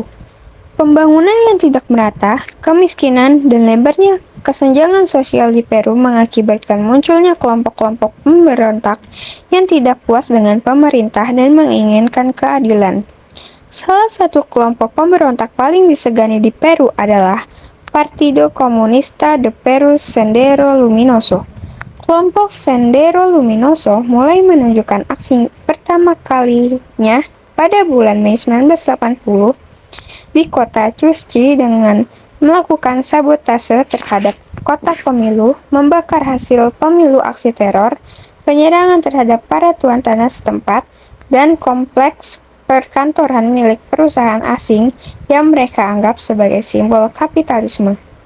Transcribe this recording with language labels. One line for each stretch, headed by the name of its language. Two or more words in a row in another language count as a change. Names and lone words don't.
Indonesian: Pembangunan yang tidak merata, kemiskinan, dan lebarnya kesenjangan sosial di Peru mengakibatkan munculnya kelompok-kelompok pemberontak yang tidak puas dengan pemerintah dan menginginkan keadilan. Salah satu kelompok pemberontak paling disegani di Peru adalah Partido Comunista de Perú Sendero Luminoso. Kelompok Sendero Luminoso mulai menunjukkan aksi pertama kalinya pada bulan Mei 1980 di kota Chuschi dengan melakukan sabotase terhadap kotak pemilu, membakar hasil pemilu aksi teror, penyerangan terhadap para tuan tanah setempat, dan kompleks perkantoran milik perusahaan asing yang mereka anggap sebagai simbol kapitalisme.